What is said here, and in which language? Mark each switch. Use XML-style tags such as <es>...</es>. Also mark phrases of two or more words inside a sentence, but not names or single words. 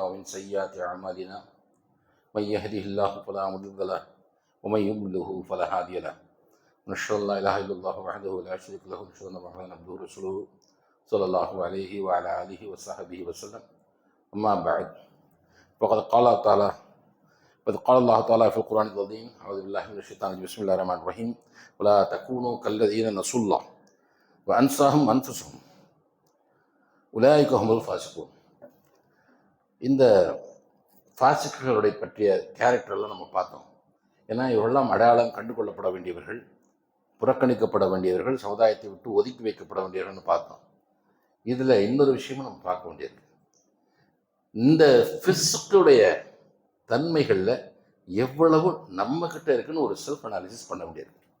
<ar>ومن سيئات أعمالنا من يهده الله فلا مضل له ومن يضلله فلا هادي له ونشهد ألا إله إلا الله وحده لا شريك له ونشهد أن محمدا عبده ورسوله صلى الله عليه وعلى آله وصحبه وسلم. أما بعد. ஃபகத் قال الله تعالى في القرآن العظيم: أعوذ بالله من الشيطان الرجيم بسم الله الرحمن الرحيم ولا تكونوا كالذين نسوا الله وأنساهم أنفسهم أولئك هم الفاسقون.</ar> <ta>இந்த ஃபாசிக்குகளுடைய பற்றிய கேரக்டர்லாம் நம்ம பார்த்தோம். ஏன்னா இவரெல்லாம் அடையாளம் கண்டுகொள்ளப்பட வேண்டியவர்கள், புறக்கணிக்கப்பட வேண்டியவர்கள், சமுதாயத்தை விட்டு ஒதுக்கி வைக்கப்பட வேண்டியவர்கள்னு பார்த்தோம். இதில் இன்னொரு விஷயமும் நம்ம பார்க்க வேண்டியது, இந்த ஃபிஸ்குடைய தன்மைகளில் எவ்வளவு நம்ம கிட்ட இருக்குன்னு ஒரு செல்ஃப் அனாலிசிஸ் பண்ண வேண்டியது.</ta>